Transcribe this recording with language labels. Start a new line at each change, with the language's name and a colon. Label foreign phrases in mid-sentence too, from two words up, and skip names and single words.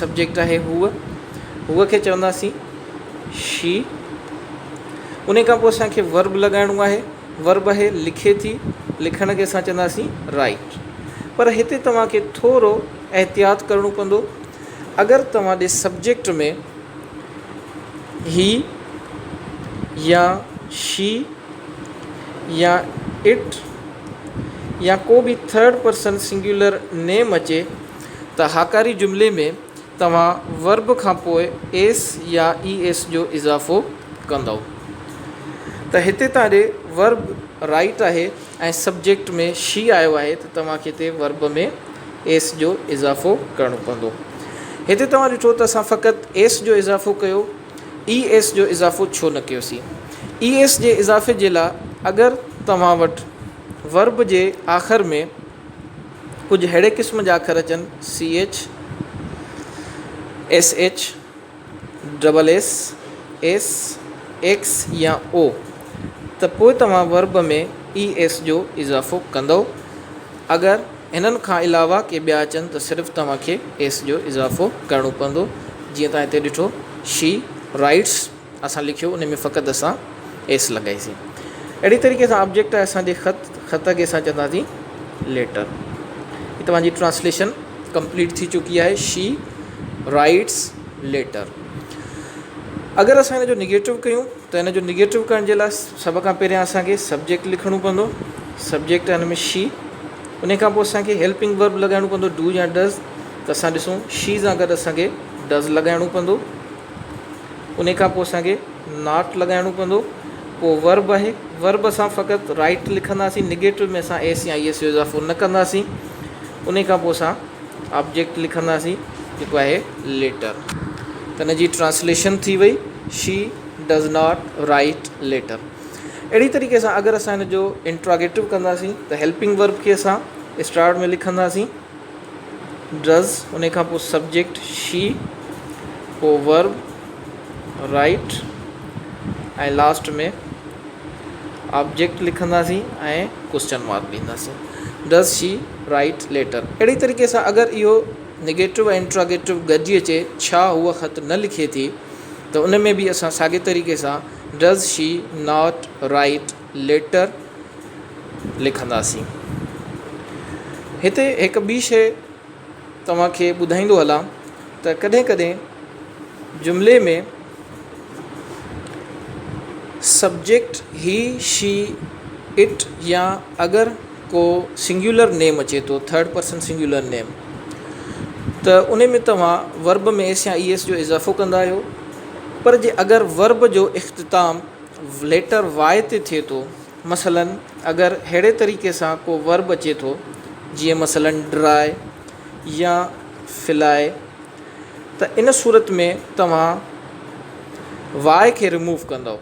Sindhi: सब्जेक्ट आहे हूअ खे चवंदासीं शी। उन खां पोइ असांखे वर्ब लॻाइणो आहे। वर्ब आहे लिखे थी, लिखण खे असां चवंदासीं राइट। पर हिते तव्हांखे थोरो एहतियात करिणो पवंदो। अगरि तव्हां ॾे सब्जेक्ट में ही या शी या इट या को बि
English: third person singular name
Sindhi: अचे त हाकारी जुमिले में तव्हां वर्ब खां पोइ एस या
English: E S
Sindhi: जो इज़ाफ़ो कंदव। त हिते तव्हां ॾे वर्ब राइट आहे ऐं सब्जेक्ट में शी आयो आहे, त तव्हांखे हिते वर्ब में एस जो इज़ाफ़ो करिणो पवंदो। हिते तव्हां ॾिठो त असां फ़क़ति एस जो इज़ाफ़ो कयो,
English: E S
Sindhi: जो इज़ाफ़ो छो न कयोसीं।
English: E S
Sindhi: जे इज़ाफ़े जे लाइ अगरि तव्हां वटि वर्ब जे आख़िर में कुझु अहिड़े क़िस्म जा अखर अचनि,
English: C H, S H, double S, S, X
Sindhi: या ओ, त पोइ तव्हां वर्ब में ई एस जो इज़ाफ़ो कंदव। अगरि इन्हनि खां अलावा के ॿिया अचनि त सिर्फ़ु तव्हांखे एस जो इज़ाफ़ो करिणो पवंदो। जीअं तव्हां हिते ॾिठो
English: she writes
Sindhi: असां लिखियो, उन में फ़क़ति असां एस लॻाईसीं। अहिड़ी तरीक़े सां ऑब्जेक्ट आहे असांजे ख़त खे असां चवंदासीं लेटर। ये तव्हांजी ट्रांसलेशन कंप्लीट थी चुकी है,
English: she writes letter.
Sindhi: अगर असां हिन जो निगेटिव कयूं त हिन जो निगेटिव करण जे लाइ सभ खां पहिरियां असांखे सब्जेक्ट लिखणो पवंदो। सब्जेक्ट आहे हिन में शी, उन खां पोइ असांखे
English: helping verb
Sindhi: लॻाइणो पवंदो, डू या डज़। त असां ॾिसूं शी सां गॾु असांखे डज़ लॻाइणो पवंदो, उन खां पोइ असांखे नॉट लॻाइणो पवंदो। पोइ वर्ब आहे, वर्ब असां फ़क़ति राइट लिखंदासीं, निगेटिव में असां एस या
English: E S
Sindhi: जो इज़ाफ़ो न कंदासीं। उन खां पोइ असां ऑब्जेक्ट लिखंदासीं जेको आहे लेटर। त हिन जी ट्रांसलेशन थी वई,
English: she does not write letter.
Sindhi: अहिड़ी तरीक़े सां अगरि असां हिन जो इंट्रोगेटिव कंदासीं त
English: helping verb
Sindhi: खे असां स्टार्ट में लिखंदासीं डज़, उन खां पोइ
English: subject she,
Sindhi: पोइ
English: verb write,
Sindhi: ऐं लास्ट में ऑब्जेक्ट लिखंदासीं ऐं
English: question mark
Sindhi: ॾींदासीं,
English: does she write letter.
Sindhi: अहिड़ी तरीक़े सां अगरि इहो निगेटिव ऐं इंट्रोगेटिव गॾिजी अचे, छा हूअ ख़त न लिखे थी, त उन में बि असां साॻे तरीक़े सां
English: does she not write letter
Sindhi: लिखंदासीं। हिते हिकु ॿी शइ तव्हांखे ॿुधाईंदो हलां त कॾहिं कॾहिं जुमिले में
English: subject he she it,
Sindhi: या अगरि को
English: singular name
Sindhi: अचे थो,
English: third person singular name,
Sindhi: त उन में तव्हां वर्ब में एस या
English: E S
Sindhi: जो इज़ाफ़ो कंदा आहियो। पर जे अगरि वर्ब जो इख़्तिताम
English: letter Y
Sindhi: ते थिए थो, मसलन अगरि अहिड़े तरीक़े सां को वर्ब अचे थो जीअं मसलन ड्राई या फिलाए, त इन सूरत में तव्हां वाए खे रिमूव कंदव।